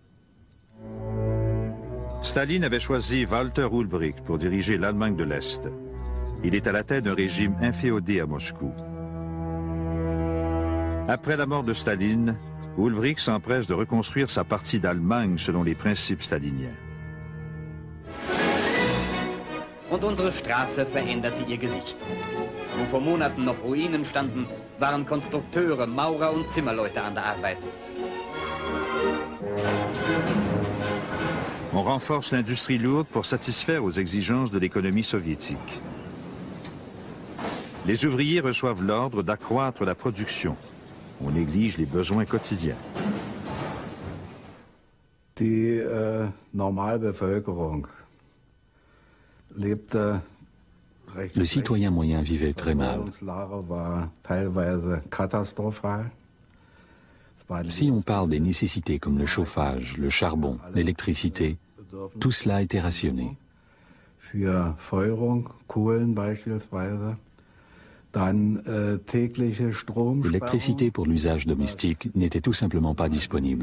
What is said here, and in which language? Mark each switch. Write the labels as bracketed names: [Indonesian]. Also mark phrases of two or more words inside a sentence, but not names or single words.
[French] Staline avait choisi Walter Ulbricht pour diriger l'Allemagne de l'Est. Il est à la tête d'un régime inféodé à Moscou. Après la mort de Staline, Ulbricht s'empresse de reconstruire sa partie d'Allemagne selon les principes staliniens. [German] Und unsere Straße veränderte ihr Gesicht. Wo vor Monaten noch Ruinen standen, waren Konstrukteure, Maurer und Zimmerleute an der Arbeit. [French] On renforce l'industrie lourde pour satisfaire aux exigences de l'économie soviétique. Les ouvriers reçoivent l'ordre d'accroître la production. On néglige les besoins quotidiens. [German] Die Normalbevölkerung lebte recht. [French] Le citoyen moyen vivait très mal. [German] War teilweise katastrophal. [French] Si on parle des nécessités comme le chauffage, le charbon, l'électricité, tout cela était rationné. [German] Für Feuerung, Kohlen beispielsweise. [French] L'électricité pour l'usage domestique n'était tout simplement pas disponible.